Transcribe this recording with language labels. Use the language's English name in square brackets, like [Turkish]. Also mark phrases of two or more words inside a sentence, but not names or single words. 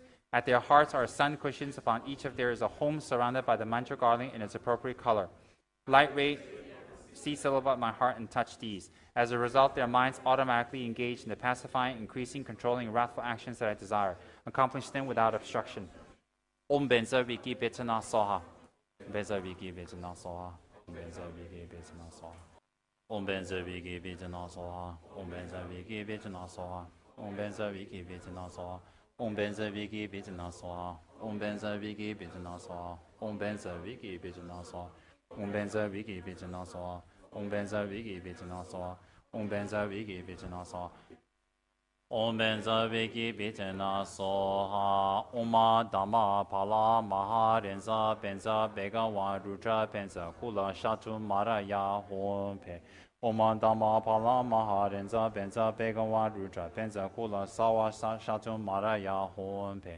[English] At their hearts are sun cushions. Upon each of there is a home surrounded by the mantra garland in its appropriate color. Light ray, see syllable at my heart and touch these. As a result, their minds automatically engage in the pacifying, increasing, controlling, and wrathful actions that I desire. Accomplish them without obstruction. [Sanskrit] Om Benza Viki Betana Soha. Benza Viki Betana Soha. Benza Viki Betana Soha. Om Benza Viki Betana Soha. Om Benza Viki Betana Soha. Om Benza Viki Betana Soha. Om Benza Viki Betana Soha. Om Benza Viki Betana Soha. Om Benza Viki Betana Soha. Om Benza Viki Betana Soha. Om Benza Viki Betana Soha. Om Benza Viki Betana Soha. Om Benza Viki Betana Soha. Oma Dhamma Pala Maha Renza Benza Begawan Rudra Benza Kula Shatu Maraya Hom Pe. Oma Dhamma Pala Maha Renza Benza Begawan Rudra Benza Kula Sawa Shatu Maraya Hom Pe.